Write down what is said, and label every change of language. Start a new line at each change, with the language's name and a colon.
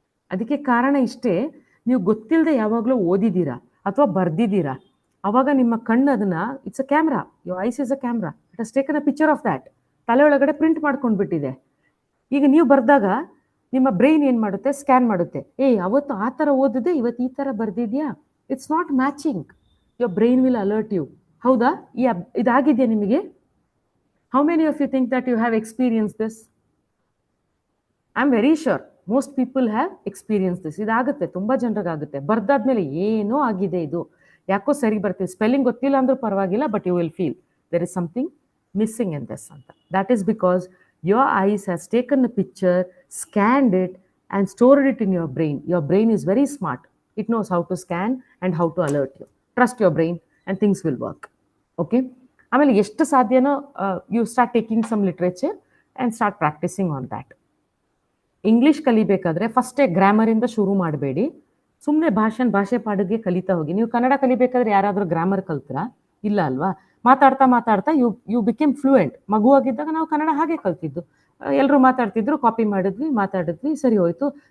Kannada: ಅದಕ್ಕೆ ಕಾರಣ ಇಷ್ಟೇ, ನೀವು ಗೊತ್ತಿಲ್ಲದೆ ಯಾವಾಗಲೂ ಓದಿದ್ದೀರಾ ಅಥವಾ ಬರ್ದಿದ್ದೀರಾ. ಅವಾಗ ನಿಮ್ಮ ಕಣ್ಣು ಅದನ್ನ,
English: It's a camera, your eyes is a camera, it has taken a picture of that.
Kannada: ತಲೆ ಒಳಗಡೆ ಪ್ರಿಂಟ್ ಮಾಡ್ಕೊಂಡು ಬಿಟ್ಟಿದೆ. ಈಗ ನೀವು ಬರ್ದಾಗ ನಿಮ್ಮ ಬ್ರೈನ್ ಏನು ಮಾಡುತ್ತೆ? ಸ್ಕ್ಯಾನ್ ಮಾಡುತ್ತೆ. ಅವತ್ತು ಆ ಥರ ಓದಿದೆ, ಇವತ್ತು ಈ ಥರ ಬರ್ದಿದ್ಯಾ,
English: It's not matching. your brain will alert you.
Kannada: ಹೌದಾ? ಇದಾಗಿದೆಯಾ ನಿಮಗೆ?
English: How many of you think that you have experienced this? I'm very sure most people have experienced this.
Kannada: ಇದಾಗುತ್ತೆ, ತುಂಬಾ ಜನರಿಗಾಗುತ್ತೆ. ಬರ್ದಾದ್ಮೇಲೆ ಏನೋ ಆಗಿದೆ, ಇದು ಯಾಕೋ ಸರಿ ಬರ್ತೀವಿ, ಸ್ಪೆಲ್ಲಿಂಗ್ ಗೊತ್ತಿಲ್ಲ ಅಂದ್ರೂ ಪರವಾಗಿಲ್ಲ,
English: but you will feel there is something missing in this
Kannada: ಅಂತ.
English: That is because your eyes has taken a picture, scanned it and stored it in your brain. Your brain is very smart. It knows how to scan and how to alert you. Trust your brain and things will work. Okay?
Kannada: ಆಮೇಲೆ ಎಷ್ಟು ಸಾಧ್ಯನೋ
English: you start taking some literature and start practicing on that.
Kannada: English ಕಲಿಬೇಕಾದ್ರೆ ಫಸ್ಟೇ ಗ್ರಾಮರಿಂದ ಶುರು ಮಾಡಬೇಡಿ. ಸುಮ್ಮನೆ ಭಾಷೆ ಪಾಡಿಗೆ ಕಲಿತಾ ಹೋಗಿ. ನೀವು ಕನ್ನಡ ಕಲಿಬೇಕಾದ್ರೆ ಯಾರಾದರೂ ಗ್ರಾಮರ್ ಕಲ್ತೀರಾ? ಇಲ್ಲ ಅಲ್ವಾ? ಮಾತಾಡ್ತಾ
English: You became fluent.
Kannada: ಮಗುವಾಗಿದ್ದಾಗ ನಾವು ಕನ್ನಡ ಹಾಗೆ ಕಲ್ತಿದ್ದು. ಎಲ್ಲರೂ ಮಾತಾಡ್ತಿದ್ರು, ಕಾಪಿ ಮಾತಾಡಿದ್ವಿ, ಸರಿ ಹೋಯ್ತು.